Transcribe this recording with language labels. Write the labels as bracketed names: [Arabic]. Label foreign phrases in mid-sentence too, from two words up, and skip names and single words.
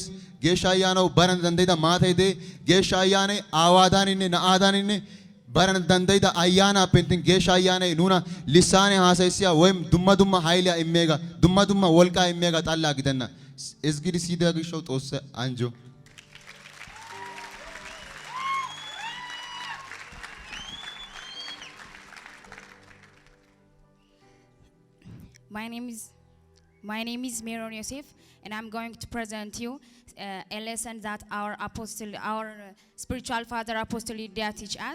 [Wolaytta] geeshsha ayyaanaw barana dandayida maatay de'ee. geeshsha ayyaanay aawaadaaninne na'aadaaninne barana dandayida ayyaanaa penttin geeshsha ayyaanay nuna lissaane haasayissiya woym dumma dumma hayliyaa immeega dumma dumma wolqqaa immeega xallaa gidenna. ezgidi siyida gishshaw xoosse anjjo. [English] My name is Meron Yosef, and I'm going to present you a lesson that our spiritual father Apostle Yididya teach us.